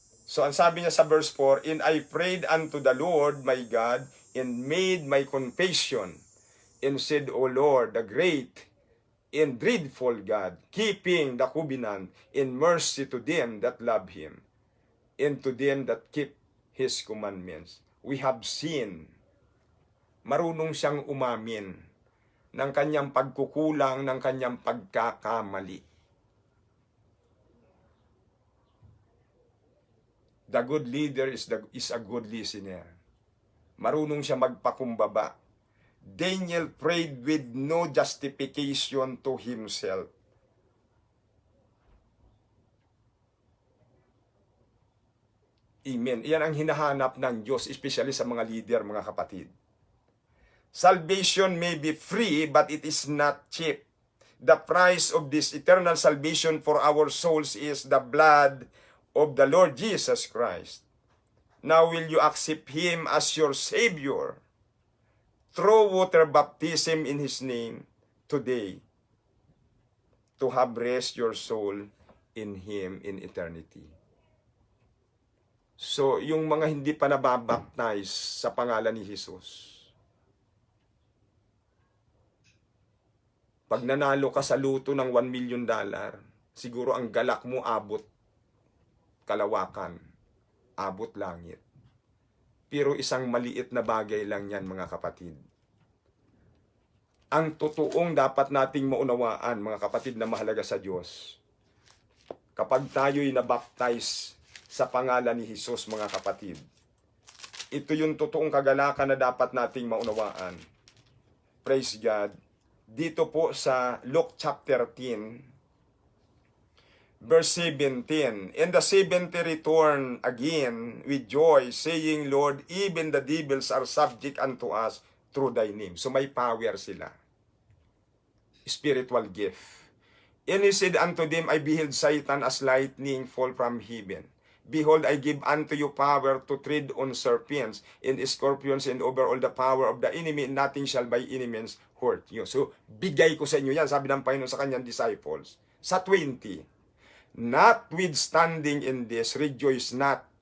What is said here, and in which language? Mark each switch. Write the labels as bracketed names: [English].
[Filipino] So, ang sabi niya sa [English] verse 4, and I prayed unto the Lord my God, and made my confession, and said, O Lord, the great and dreadful God, keeping the covenant in mercy to them that love Him, and to them that keep His commandments. We have seen, [Filipino] marunong siyang umamin ng kanyang pagkukulang, ng kanyang pagkakamali. [English] The good leader is a good listener. [Filipino] Marunong siya magpakumbaba. [English] Daniel prayed with no justification to himself. Amen. [Filipino] Iyan ang hinahanap ng Diyos, especially sa mga leader, mga kapatid. [English] Salvation may be free, but it is not cheap. The price of this eternal salvation for our souls is the blood of the Lord Jesus Christ. Now will you accept Him as your Savior through water baptism in His name today, to have rest your soul in Him in eternity? [Filipino] So, yung mga hindi pa nababaptize sa pangalan ni Jesus, pag nanalo ka sa luto ng $1 million, siguro ang galak mo abot kalawakan, abot langit. Pero isang maliit na bagay lang yan, mga kapatid. Ang totoong dapat nating maunawaan, mga kapatid na mahalaga sa Diyos, kapag tayo'y nabaptize sa pangalan ni Jesus, mga kapatid, ito yung totoong kagalakan na dapat nating maunawaan. [English] Praise God. Dito po sa Luke chapter 10, verse 17, and the 70 returned again with joy, saying, Lord, even the devils are subject unto us through thy name. [Filipino] So may power sila. [English] Spiritual gift. And he said unto them, I beheld Satan as lightning fall from heaven. Behold, I give unto you power to tread on serpents and scorpions and over all the power of the enemy, and nothing shall by any means hurt you. [Filipino] So, bigay ko sa inyo yan, sabi ng Panginoon sa kanyang disciples. [English] Sa 20, notwithstanding in this, rejoice not.